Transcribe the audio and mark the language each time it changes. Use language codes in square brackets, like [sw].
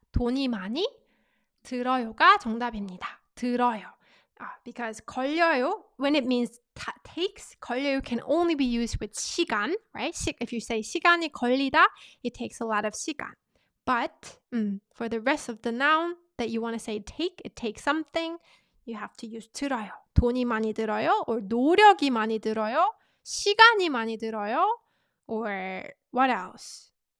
[ko] 돈이 많이 들어요가 정답입니다. 들어요. [en] Because 걸려요, when it means takes, 걸려요 can only be used with 시간, right? If you say 시간이 걸리다, it takes a lot of 시간. But for the rest of the noun that you want to say take, it takes something, you have to use 들어요. [ko] 돈이 많이 들어요, or 노력이 많이 들어요, 시간이 많이 들어요, [en] or what else?